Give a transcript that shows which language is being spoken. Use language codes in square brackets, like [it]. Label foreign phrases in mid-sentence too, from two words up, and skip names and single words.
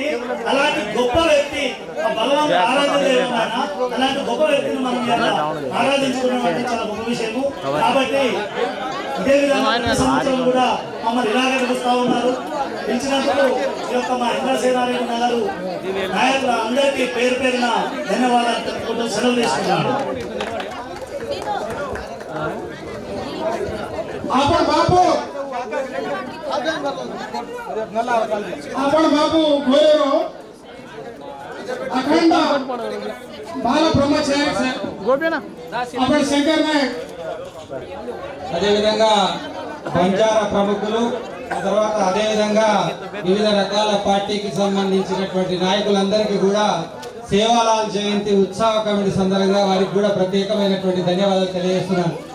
[te] అలాంటి గొప్ప వ్యక్తి భగవంతుడు ఆరాధన, అలాంటి గొప్ప వ్యక్తిని మనం ఆరాధించుకున్నామంటే చాలా గొప్ప విషయము. కాబట్టి ఇదే విధంగా సంవత్సరం కూడా మమ్మల్ని ఇలాగే పిలుస్తూ ఉన్నారు. పిలిచినందుకు ఈ యొక్క మా ఇంద్రసేనారెడ్డి నగరు నాయకులు అందరికీ పేరు పేరున ధన్యవాదాలు తెలుపుకుంటూ సెలవు తీసుకున్నాను. [lmn] आपण बापू गोरेरो अखंड बाल ब्रह्मचारी आपण शंकर नायक [te] అదే విధంగా బంజారా ప్రముఖులు, ఆ తర్వాత అదేవిధంగా వివిధ రకాల పార్టీకి సంబంధించినటువంటి నాయకులందరికీ కూడా సేవాలాల్ జయంతి ఉత్సవ కమిటీ సందర్భంగా వారికి కూడా ప్రత్యేకమైనటువంటి ధన్యవాదాలు తెలియజేస్తున్నాను.